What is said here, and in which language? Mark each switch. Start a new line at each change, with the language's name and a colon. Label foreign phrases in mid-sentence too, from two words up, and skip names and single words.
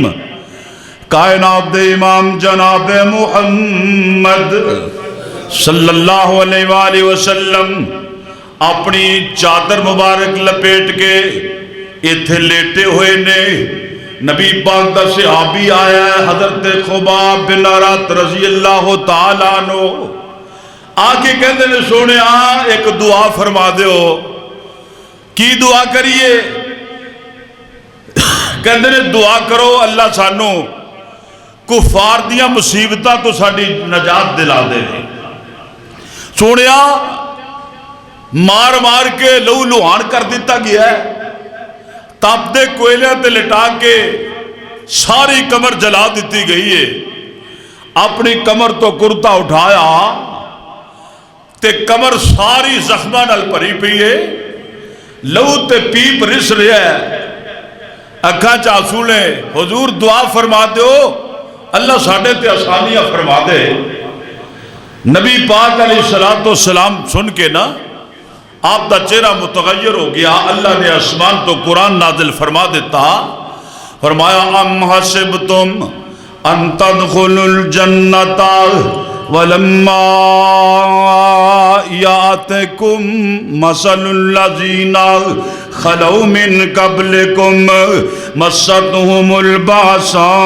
Punjabi: کائنات دے امام جناب محمد
Arabic: صلی اللہ علیہ وآلہ وسلم
Punjabi: اپنی چادر مبارک لپیٹ کے ایتھے لیٹے ہوئے نے، نبی پاک دا صحابی آیا ہے حضرت خباب بن ارت
Arabic: رضی اللہ تعالیٰ عنہ،
Punjabi: آکے کہتے نے سونے ایک دعا فرما دیو۔ کی دعا کریے؟ کہتے نے دعا کرو اللہ سانو کفار دیاں مصیبتاں تو ساڑی نجات دلا دے۔ سونیا مار مار کے لہو لہان کر دیتا گیا ہے، تاپ دے کوئلیاں تے لٹا کے ساری کمر جلا دیتی گئی ہے، اپنی کمر تو کرتا اٹھایا تے کمر ساری زخمہ نال پری پئی ہے، لہو تے پیپ رس رہا ہے، اکھاں چاسو لے۔ حضور دعا فرما دیو اللہ ساڑھے تے آسانیاں فرما دے۔ نبی پاک
Arabic: علیہ السلام
Punjabi: سن کے نا آپ دا چہرہ متغیر ہو گیا، اللہ نے آسمان تو قرآن نازل فرما دیتا، فرمایا
Arabic: ام حسبتم ان تدخلوا الجنت ولما یاتکم مثل الذین خلو من قبلکم مستهم الباساء